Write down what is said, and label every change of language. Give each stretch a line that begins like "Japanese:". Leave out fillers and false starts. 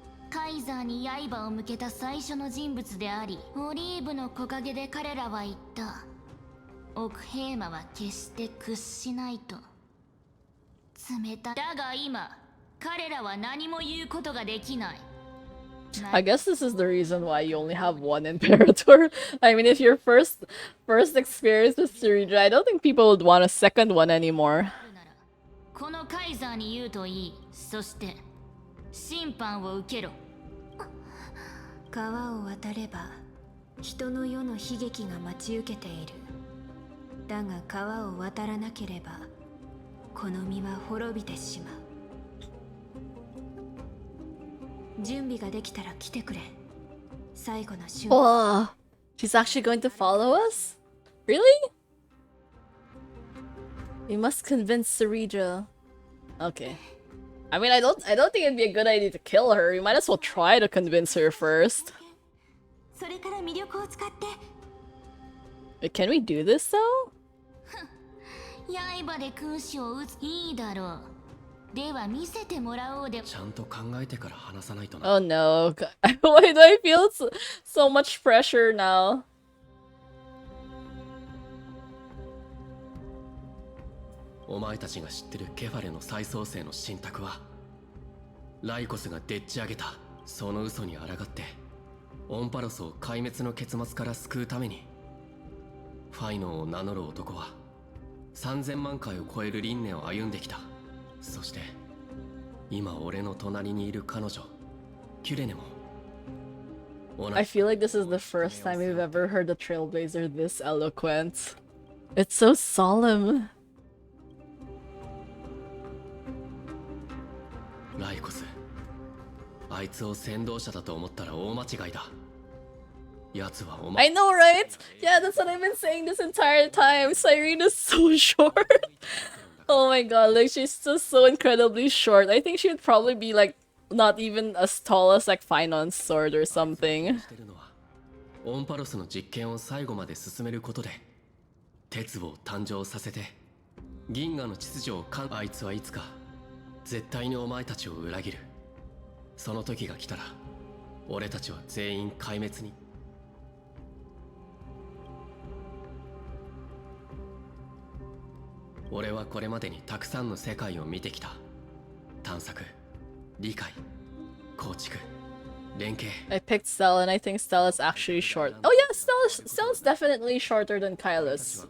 Japanese: カイザーに刃を向けた最初の人物であり、オリーブの木陰で彼らは言った。奥平馬は決して屈しないと。冷たい。だが今、彼らは何も言うことができない。
English: I guess this is the reason why you only have one Imperator. I mean, if your first experience with Syringa, I don't think people would want a second one anymore.
Japanese: このカイザーに言うといい。そして審判を受けろ。川を渡れば人の世の悲劇が待ち受けている。だが川を渡らなければこの身は滅びてしまう。準備ができたら来てくれ。最後の瞬間。
English: Whoa, she's actually going to follow us? Really? We must convince Syringa. Okay. I mean, I don't think it'd be a good idea to kill her. You might as well try to convince her first.
Japanese: それから魅力を使って。
English: Wait, can we do this though?
Japanese: 刃で君主を撃つ。いいだろう。では見せてもらおうで。ちゃんと考えてから話さないとな。
English: Oh no. Why do I feel so much pressure now?
Japanese: お前たちが知ってるケファレの再創生の信託は、ライコスがでっち上げたその嘘に抗ってオンパロスを壊滅の結末から救うために、ファイノンを名乗る男は3000万回を超える輪廻を歩んできた。そして今俺の隣にいる彼女キュレネも。
English: I feel like this is the first time we've ever heard a Trailblazer this eloquent. It's so solemn.
Japanese: ライコス、あいつを先導者だと思ったら大間違いだ。奴はお前。
English: I know, right? Yeah, that's what I've been saying this entire time. Cyrina's so short. Oh my god, like she's just so incredibly short. I think she would probably be like not even as tall as like Finon's sword or something.
Japanese: オンパロスの実験を最後まで進めることで鉄を誕生させて銀河の秩序をあいつはいつか絶対にお前たちを裏切る。その時が来たら俺たちは全員壊滅に。俺はこれまでにたくさんの世界を見てきた。探索、理解、構築、連携。
English: I picked Stella and I think Stella's actually short. Oh yeah, Stella's definitely shorter than Kylus.